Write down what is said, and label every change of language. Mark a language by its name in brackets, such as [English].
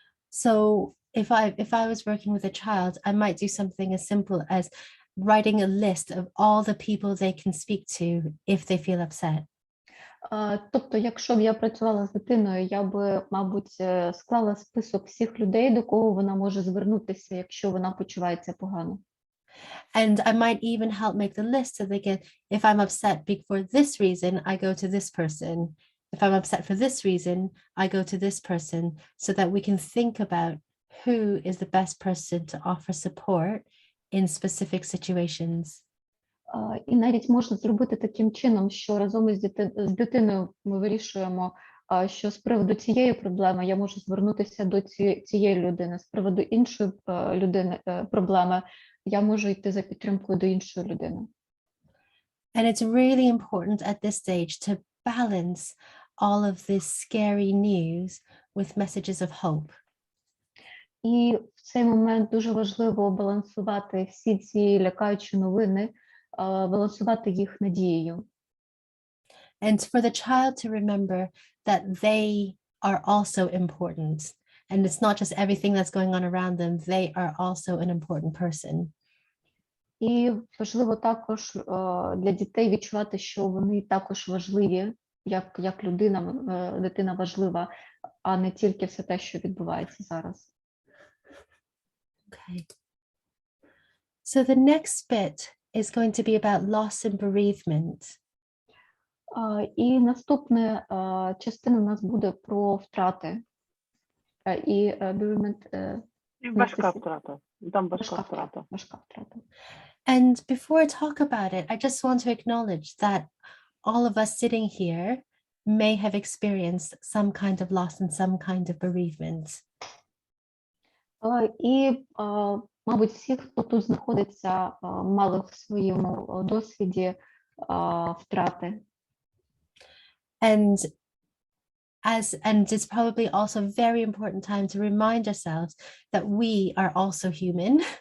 [English] So if I was working with a child, I might do something as simple as writing a list of all the people they can speak to if they feel upset. [Ukrainian] Тобто, якщо б я працювала з дитиною, я би, мабуть, склала список всіх людей, до кого вона може звернутися, якщо вона почувається погано. [English] And I might even help make the list so they can, if I'm upset for this reason, I go to this person. If I'm upset for this reason, I go to this person, so that we can think about who is the best person to offer support in specific situations. [Ukrainian] І навіть можна зробити таким чином, що разом із дитиною ми вирішуємо, що з приводу цієї проблеми я можу звернутися до цієї людини, з приводу іншої проблеми я можу йти за підтримкою до іншої людини. [English] And it's really important at this stage to balance all of this scary news with messages of hope. [Ukrainian] І в цей момент дуже важливо балансувати всі ці лякаючі новини, балансувати їх надією. [English] And for the child to remember that they are also important. And it's not just everything that's going on around them, they are also an important person. [Ukrainian] І важливо також для дітей відчувати, що вони також важливі, як дитина важлива, а не тільки все те, що відбувається зараз. [English] Okay. So the next bit is going to be about loss and bereavement. [Ukrainian] І наступна частина у нас буде про втрати. І bereavement. Важка втрата. Там важка втрата. Важка втрата. [English] And before I talk about it, I just want to acknowledge that all of us sitting here may have experienced some kind of loss and some kind of bereavement. [Ukrainian] І, мабуть, всі, хто тут знаходиться, мали в своєму досвіді втрати. [English] And it's probably also a very important time to remind ourselves that we are also human.